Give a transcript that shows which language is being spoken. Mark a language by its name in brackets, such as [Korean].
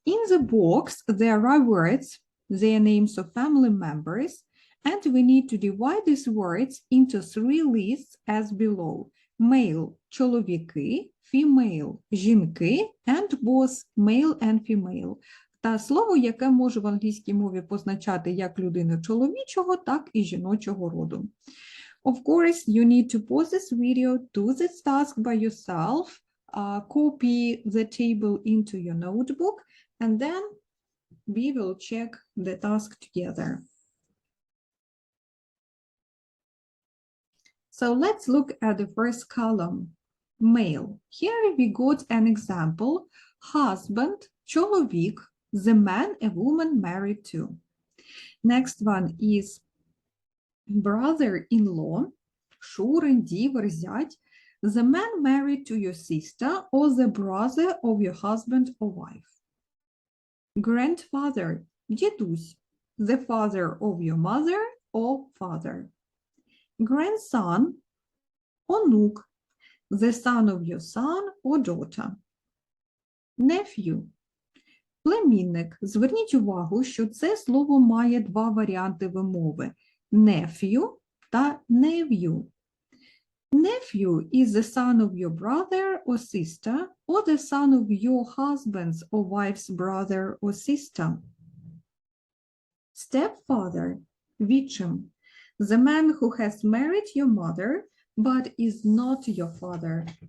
[English] In the box, there are words, their names of family members, and we need to divide these words into 3 lists as below. Male – [Ukrainian] чоловіки, [English] female – [Ukrainian] жінки, [English] and both male and female. [Ukrainian] Та слово, яке може в англійській мові позначати як людину чоловічого, так і жіночого роду. [English] Of course, you need to pause this video, do this task by yourself, copy the table into your notebook, and then we will check the task together. So let's look at the first column, male. Here we got an example, husband, [Ukrainian] чоловік, [English] the man a woman married to. Next one is brother-in-law, [Ukrainian] шурин, дівер, зять, [English] the man married to your sister or the brother of your husband or wife. Grandfather, [Ukrainian] дідусь, [English] the father of your mother or father. Grandson, [Ukrainian] онук, [English] the son of your son or daughter. Nephew, [Ukrainian] племінник. Зверніть увагу, що це слово має два варіанти вимови – nephew та nephew. [English] Nephew is the son of your brother or sister or the son of your husband's or wife's brother or sister. Stepfather, [Ukrainian] відчим. [English] The man who has married your mother but is not your father.